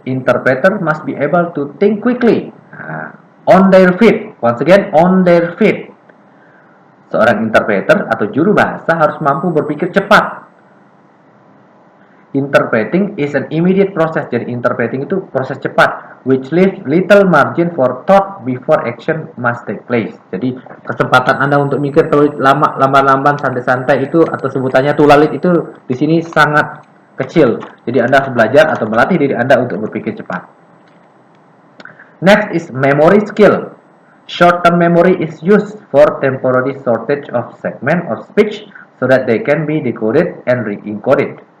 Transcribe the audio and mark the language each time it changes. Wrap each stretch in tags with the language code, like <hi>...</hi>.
<en>Interpreter must be able to think quickly, on their feet. Once again, on their feet.</en> <id>Seorang interpreter atau juru bahasa harus mampu berpikir cepat.</id> <en>Interpreting is an immediate process.</en> <id>Jadi interpreting itu proses cepat,</id> <en>which leaves little margin for thought before action must take place.</en> <id>Jadi kesempatan Anda untuk mikir terlalu lama, lamban-lamban, santai-santai itu atau sebutannya tulalit itu di sini sangat kecil. Jadi Anda harus belajar atau melatih diri Anda untuk berpikir cepat.</id> <en>Next is memory skill. Short-term memory is used for temporary shortage of segment of speech so that they can be decoded and re-encoded.</en>